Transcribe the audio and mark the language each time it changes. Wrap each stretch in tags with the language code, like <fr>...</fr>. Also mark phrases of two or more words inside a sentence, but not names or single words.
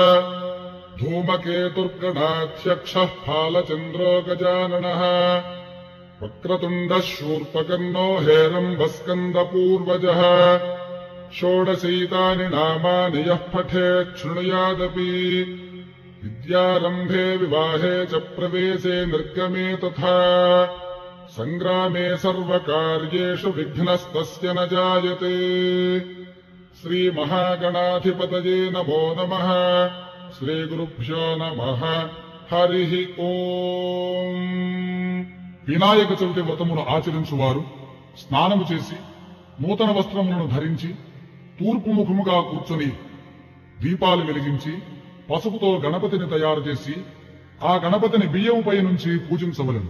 <sa>धूमकेतुर्गणाध्यक्षः फालचन्द्रो गजाननः वक्रतुण्डः शूर्पकर्णो हेरम्बस्कन्दपूर्वजः षोडशैतानि नामानि यः पठेत् शृणुयादपि विद्यारम्भे विवाहे च प्रवेशे निर्गमे तथा सङ्ग्रामे सर्वकार्येषु विघ्नस्तस्य न जायते। श्रीमहागणाधिपतये नमो नमः। श्रीगुरुभ्यो नमः। हरिः ओम्।</sa> <te>వినాయక చవితి వ్రతమును ఆచరించువారు స్నానము చేసి నూతన వస్త్రములను ధరించి తూర్పు ముఖముగా కూర్చొని దీపాలు వెలిగించి పసుపుతో గణపతిని తయారు చేసి ఆ గణపతిని బియ్యముపై నుంచి పూజించవలెను.</te>